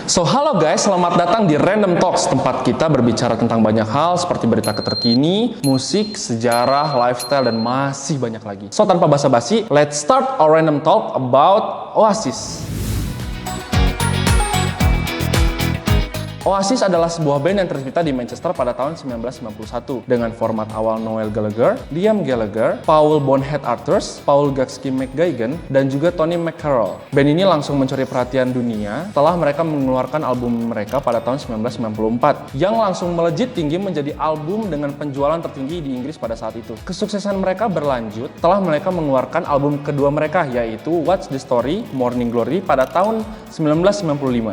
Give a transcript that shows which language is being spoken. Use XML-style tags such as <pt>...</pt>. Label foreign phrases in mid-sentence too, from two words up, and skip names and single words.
<id>So, halo guys, selamat datang di Random Talks, tempat kita berbicara tentang banyak hal seperti berita terkini, musik, sejarah, lifestyle, dan masih banyak lagi. So, tanpa basa-basi,</id> <en>let's start our random talk about Oasis.</en> <id>Oasis adalah sebuah band yang tercipta di Manchester pada tahun 1991 dengan format awal Noel Gallagher, Liam Gallagher, Paul Bonhead Arthurs, Paul Gatsky McGuigan, dan juga Tony McCarroll. Band ini langsung mencuri perhatian dunia setelah mereka mengeluarkan album mereka pada tahun 1994 yang langsung melejit tinggi menjadi album dengan penjualan tertinggi di Inggris pada saat itu. Kesuksesan mereka berlanjut setelah mereka mengeluarkan album kedua mereka, yaitu What's the Story, Morning Glory pada tahun 1995.</id>